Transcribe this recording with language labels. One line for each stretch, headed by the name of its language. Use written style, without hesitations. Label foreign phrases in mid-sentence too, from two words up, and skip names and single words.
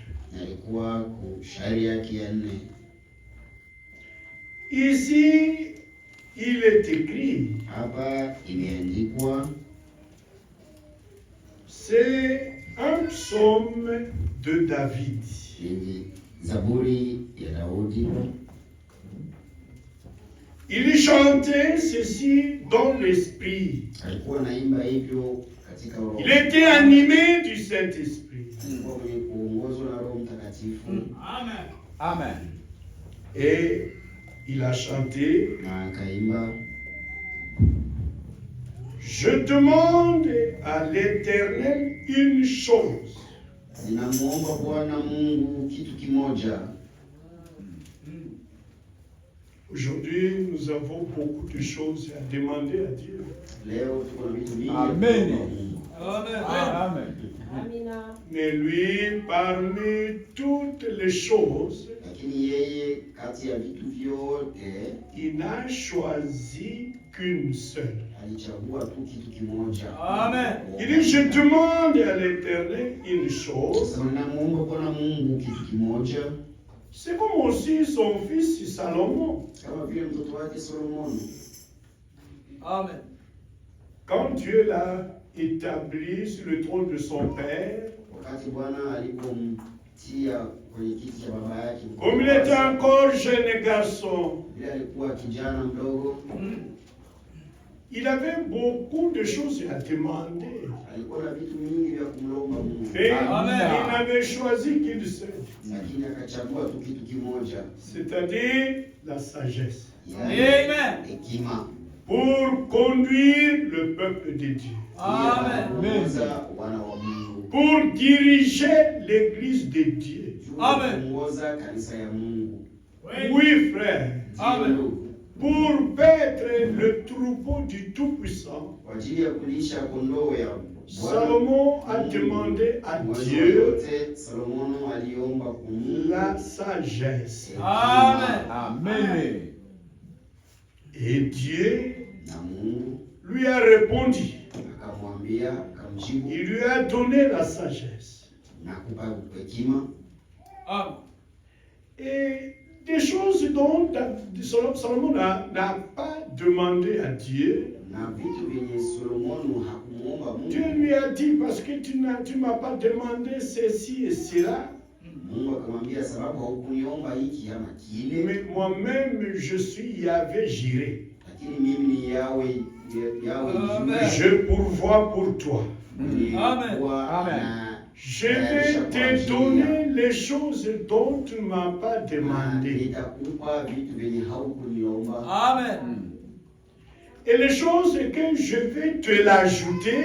French: Ici, il est écrit, c'est un psaume de David.
Swahili: Zaburi ya Daudi.
French: Il chantait ceci dans l'esprit.
Swahili: Alikuwa anaimba hivyo katika roho.
French: Il était animé du Saint-Esprit.
Swahili: Alikuwa mwenye kuongozwa na Roho Mtakatifu. Amen. Amen.
French: Et il a chanté.
Swahili: Na akaimba.
French: Je demande à l'Éternel une chose.
Swahili: Ninamuomba Bwana Mungu kitu kimoja.
French: Aujourd'hui, nous avons beaucoup de choses à demander à Dieu.
Swahili: Leo tuko na vitu vingi. Amen. Amen. Amen.
French: Mais lui, parmi toutes les choses,
Swahili: Lakini yeye kati ya vitu vyote
French: il n'a choisi qu'une seule.
Swahili: alichagua tu kitu kimoja. Amen.
French: Il dit, je demande à l'Éternel une chose.
Swahili: Sasa ninamuomba Bwana Mungu kitu kimoja.
French: C'est comme aussi son fils Salomon.
Swahili: Kama vile mtoto wake Solomoni. Amen.
French: Quand Dieu l'a établi sur le trône de son père,
Swahili: Wakati Bwana alipomtia kwenye kiti cha baba yake.
French: comme il était encore jeune garçon,
Swahili: Vile alikuwa kijana mdogo.
French: il avait beaucoup de choses à demander.
Swahili: Alikuwa na vitu mingi vya kumlomba Mungu.
French: Et Amen. il n'avait choisi qu'une seule,
Swahili: Lakini akachagua tu kitu kimoja.
French: c'est-à-dire la sagesse, Amen.
Swahili: Hekima.
French: pour conduire le peuple de Dieu, Amen.
Swahili: Kuongoza wana wa Mungu.
French: pour diriger l'église de Dieu. Amen.
Swahili: Kuongoza kanisa ya Mungu.
French: Oui, frère, Amen. pour paître le troupeau du Tout-Puissant.
Swahili: Kwa ajili ya kulisha kondoo ya
French: Salomon a demandé à Dieu
Swahili: Salomono aliomba kwa Mungu
French: la sagesse. Amen. Amen. Et Dieu
Swahili: na Mungu
French: lui a répondu.
Swahili: akamwambia, akamjibu
French: Il lui a donné la sagesse.
Swahili: na kupa hekima. Amen.
French: Et des choses dont Salomon n'a pas demandé à Dieu.
Swahili: Na vitu vyenye Solomono hakumuomba Mungu.
French: Dieu lui a dit, parce que tu m'as pas demandé ceci et cela.
Swahili: Mungu akamwambia, sababu haukuniomba hiki ama kile.
French: Mais moi-même, je suis Yahvé Jireh.
Swahili: Lakini mimi ni Yahweh Amen.
French: Je pourvois pour toi. Amen. Amen. Je vais te donner les choses dont tu ne m'as pas demandé.
Swahili: Nitakupa vitu vyenye haukuniomba. Amen.
French: Et les choses que je vais te l'ajouter